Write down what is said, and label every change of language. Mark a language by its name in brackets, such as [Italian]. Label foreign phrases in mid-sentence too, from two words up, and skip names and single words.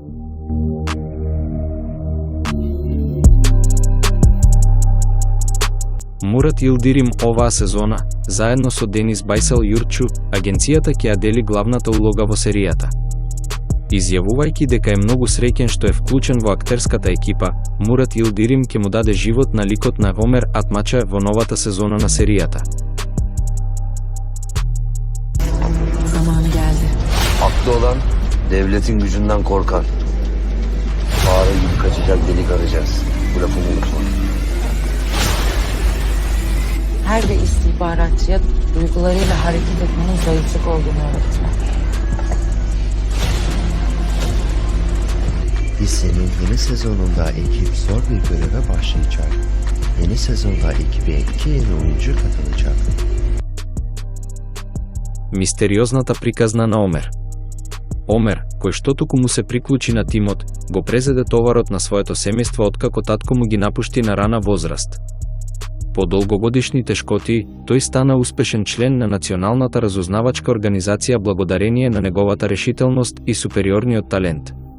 [Macedonian] Мурат Илдирим оваа сезона, заедно со Денис Байсел Јурчу, агенцијата ќе ја дели главната улога во серијата. Изјавувајќи дека е многу среќен што е вклучен во актерската екипа, Мурат Илдирим ќе му даде живот на ликот на Омер Атмача во новата сезона на серијата. [Turkish] Zamanı geldi. Haklı olan devletin gücünden korkar. Fare gibi kaçacak delik arayacağız. Bu lafımı unutma. Her bir istihbaratçıya duygularıyla hareket etmenin zayıflık olduğunu öğretme. Dizinin yeni sezonunda ekip zor bir göreve başlayacak. Yeni sezonda ekibe 2 yeni oyuncu katılacak. [Macedonian] Мистериозната приказна на Омер. Омер, кој што туку му се приклучи на тимот, го презеде товарот на своето семејство откако татко му ги напушти на рана возраст. По долгогодишни тешкоти, тој стана успешен член на Националната разузнавачка организација благодарение на неговата решителност и супериорниот талент.